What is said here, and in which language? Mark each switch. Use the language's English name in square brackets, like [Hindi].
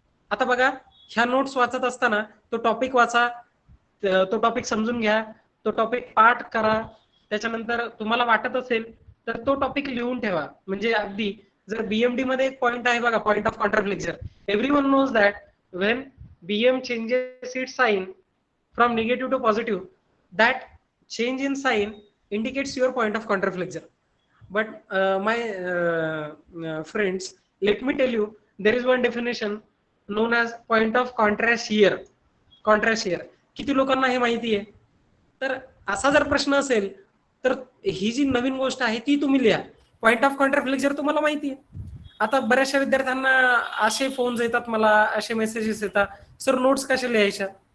[Marathi] आता बघा, ह्या नोट्स वाचत असताना तो टॉपिक वाचा, तो टॉपिक समजून घ्या, तो टॉपिक पाठ करा. त्याच्यानंतर तुम्हाला वाटत असेल तर तो टॉपिक लिहून ठेवा. म्हणजे अगदी जर BMD मध्ये एक पॉइंट आहे बघा, point of contraflexure, [English] Everyone knows that when BM changes its sign from negative to positive, that change in sign indicates your point of contraflexure. But my friends, let me tell you, there is one definition known as point of contrast here. [Marathi] Contrast here किती लोकांना हे माहिती आहे? तर असा जर प्रश्न असेल तर ही जी नवीन गोष्ट आहे ती तुम्ही लिहा. पॉइंट ऑफ कॉन्ट्राफ्लेक्चर तुम्हाला माहिती आहे. आता बऱ्याचशा विद्यार्थ्यांना असे फोन्स येतात, मला असे मेसेजेस येतात, सर नोट्स कशा लिहायच्या?